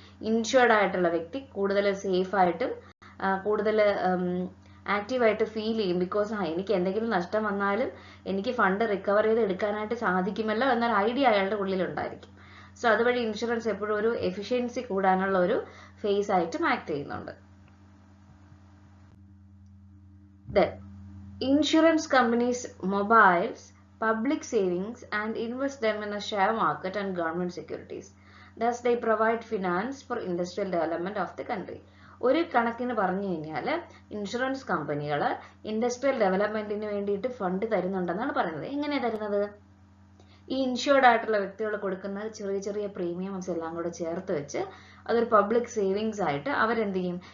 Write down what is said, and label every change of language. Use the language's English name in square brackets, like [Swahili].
[Malayalam] Insured ആയിട്ടുള്ള വ്യക്തി കൂടുതൽ സേഫ് ആയിട്ടും കൂടുതൽ ആക്റ്റീവായിട്ട് ഫീൽ ചെയ്യും. ബിക്കോസ് എനിക്ക് എന്തെങ്കിലും നഷ്ടം വന്നാലും എനിക്ക് ഫണ്ട് റിക്കവർ ചെയ്ത് എടുക്കാനായിട്ട് സാധിക്കുമല്ലോ എന്നൊരു ഐഡിയ അയാളുടെ ഉള്ളിൽ ഉണ്ടായിരിക്കും. സോ അതുവഴി ഇൻഷുറൻസ് എപ്പോഴും ഒരു എഫിഷ്യൻസി കൂടാനുള്ള ഒരു ഫേസ് ആയിട്ടും ആക്ട് ചെയ്യുന്നുണ്ട്. [English] Then insurance companies mobiles public savings and invest them in a share market and government securities. Thus they provide finance for industrial development of the country. [Malayalam] ഒരു കണക്കിന് പറഞ്ഞു കഴിഞ്ഞാൽ ഇൻഷുറൻസ് കമ്പനികൾ ഇൻഡസ്ട്രിയൽ ഡെവലപ്മെന്റിന് വേണ്ടിയിട്ട് ഫണ്ട് തരുന്നുണ്ടെന്നാണ് പറയുന്നത്. എങ്ങനെയാണ് തരുന്നത്? ഈ ഇൻഷുർഡ് ആയിട്ടുള്ള വ്യക്തികൾ കൊടുക്കുന്ന ചെറിയ ചെറിയ പ്രീമിയംസ് എല്ലാം കൂടെ ചേർത്ത് വെച്ച് അതൊരു പബ്ലിക് സേവിങ്സ് ആയിട്ട് അവരെന്ത് ചെയ്യും?